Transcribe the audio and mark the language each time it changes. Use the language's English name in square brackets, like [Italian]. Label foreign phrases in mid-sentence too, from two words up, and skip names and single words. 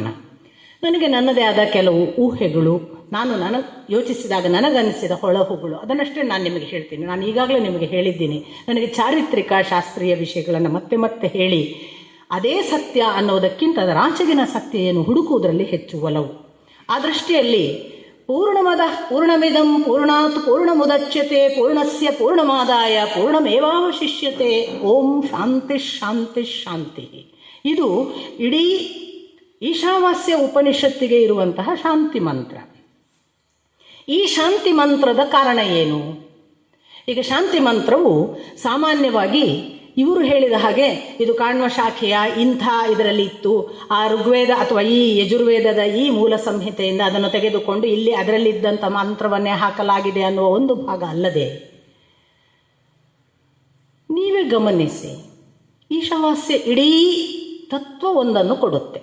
[Kannada] ನನಗೆ ನನ್ನದೇ ಆದ ಕೆಲವು ಊಹೆಗಳು, ನನಗೆ ಯೋಚಿಸಿದಾಗ ನನಗನ್ನಿಸಿದ ಹೊಳಹುಗಳು, ಅದನ್ನಷ್ಟೇ ನಾನು ನಿಮಗೆ ಹೇಳ್ತೀನಿ. ನಾನು ಈಗಾಗಲೇ ನಿಮಗೆ ಹೇಳಿದ್ದೀನಿ, ನನಗೆ ಚಾರಿತ್ರಿಕ ಶಾಸ್ತ್ರೀಯ ವಿಷಯಗಳನ್ನು ಮತ್ತೆ ಹೇಳಿ ಅದೇ ಸತ್ಯ ಅನ್ನೋದಕ್ಕಿಂತ ಅದರ ಆಚೆಗಿನ ಸತ್ಯ ಏನು ಹುಡುಕುವುದರಲ್ಲಿ ಹೆಚ್ಚು ಒಲವು. ಆ ದೃಷ್ಟಿಯಲ್ಲಿ [Sanskrit] ಪೂರ್ಣಮಿದಂ ಪೂರ್ಣಾತ್ ಪೂರ್ಣಮುದಚ್ಯತೆ ಪೂರ್ಣಸ್ಯ ಪೂರ್ಣಮಾದಾಯ ಪೂರ್ಣಮೇವಾವಶಿಷ್ಯತೆ. ಓಂ ಶಾಂತಿ ಶಾಂತಿ ಶಾಂತಿ. [Kannada] ಇದು ಇಡೀ ಈಶಾವಾಸ್ಯ ಉಪನಿಷತ್ತಿಗೆ ಇರುವಂತಹ ಶಾಂತಿ ಮಂತ್ರ. ಈ ಶಾಂತಿ ಮಂತ್ರದ ಕಾರಣ ಏನು? ಈಗ ಶಾಂತಿ ಮಂತ್ರವು ಸಾಮಾನ್ಯವಾಗಿ ಇವರು ಹೇಳಿದ ಹಾಗೆ ಇದು ಕಾಣ್ವ ಶಾಖೆಯ ಇದರಲ್ಲಿ ಇತ್ತು, ಆ ಋಗ್ವೇದ ಅಥವಾ ಈ ಯಜುರ್ವೇದದ ಈ ಮೂಲ ಸಂಹಿತೆಯಿಂದ ಅದನ್ನು ತೆಗೆದುಕೊಂಡು ಇಲ್ಲಿ ಅದರಲ್ಲಿದ್ದಂಥ ಮಂತ್ರವನ್ನೇ ಹಾಕಲಾಗಿದೆ ಅನ್ನುವ ಒಂದು ಭಾಗ ಅಲ್ಲದೆ, ನೀವೇ ಗಮನಿಸಿ, ಈಶಾವಾಸ್ಯ ಇಡೀ ತತ್ವವೊಂದನ್ನು ಕೊಡುತ್ತೆ.